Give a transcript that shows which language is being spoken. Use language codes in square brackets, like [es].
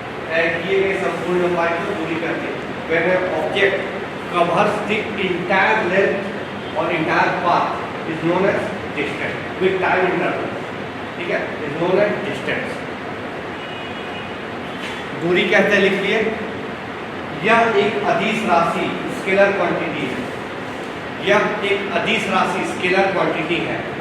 [hi] तय किए गए संपूर्ण लंबाई को दूरी कहते हैं। [en] When an object covers the entire length or entire path is known as distance with time interval, [hi] ठीक है, [en] is known as distance। [hi] दूरी कहते हैं, लिख लिए। यह एक अदिश राशि स्केलर क्वांटिटी है। यह एक अदिश राशि स्केलर क्वांटिटी है।